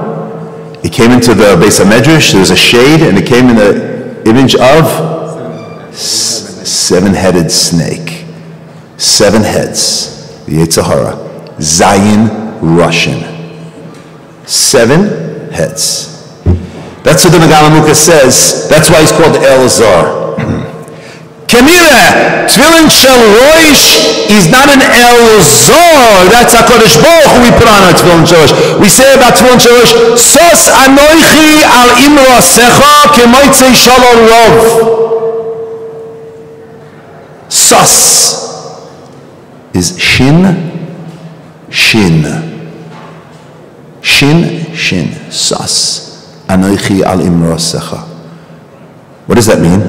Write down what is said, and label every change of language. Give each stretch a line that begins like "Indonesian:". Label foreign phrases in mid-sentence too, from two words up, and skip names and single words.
English: It came into the
Hebrew: בית המדרש.
English: There was a shade, and it came in the image of 7-headed snake. 7 heads. The
Hebrew: יצר הרע. ז׳ ראשים.
English: 7 heads. That's what the Megala Amukos says. That's why he's called Elazar. Kemira,
Hebrew: תפילין של ראש
English: is not an elzor. That's
Hebrew: הקדוש ברוך הוא
English: we put on our
Hebrew: תפילין של ראש.
English: We say about
Hebrew: תפילין של ראש, שש אנכי על אמרתך כמוצא שלום רב.
English: Sos is
Hebrew: שין, שין. שין, שין. שש אנכי על אמרתך.
English: What does that mean?